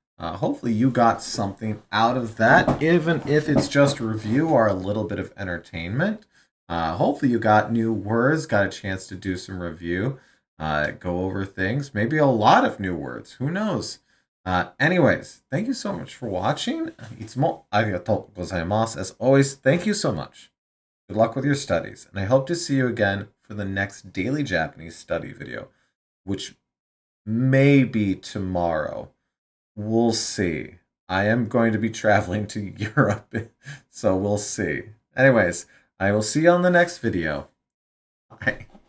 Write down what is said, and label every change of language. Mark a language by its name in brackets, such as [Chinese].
[English] Hopefully you got something out of that, even if it's just review or a little bit of entertainment. Hopefully you got new words, got a chance to do some review, go over things, maybe a lot of new words. Who knows? Anyways, thank you so much for watching. [Japanese] いつもありがとうございます. [English] As always, thank you so much. Good luck with your studies, and I hope to see you again for the next daily Japanese study video, which may be tomorrow. We'll see. I am going to be traveling to Europe, so we'll see. Anyways, I will see you on the next video. Bye.